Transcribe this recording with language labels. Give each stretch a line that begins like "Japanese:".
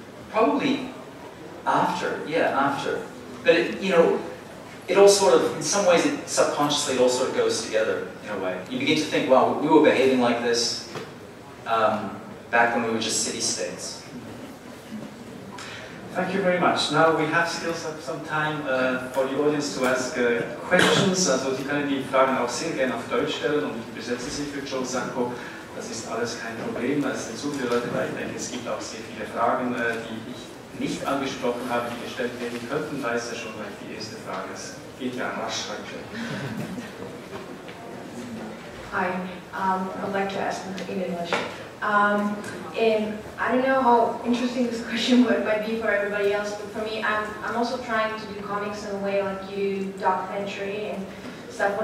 English: Probably after, yeah, after. But it all sort of, in some ways, subconsciously, it all sort of goes together in a way. You begin to think, wow, we were behaving like this back when we were just city-states. Thank you very much. Now we have still some time for the audience to ask questions.
German: Also Sie können die Fragen auch sehr gerne auf Deutsch stellen und ich übersetze sie für Joe Sacco. Das ist alles kein Problem. Es sind so viele Leute da. Ich denke, es gibt auch sehr viele Fragen, die ich nicht angesprochen habe, die gestellt werden könnten. Da ist ja schon gleich die erste Frage. Es geht ja rasch.
English: Hi, I'd like to ask in English. And I don't know how interesting this question might be for everybody else, but for me, I'm also trying to do comics in a way like you do documentary and stuff.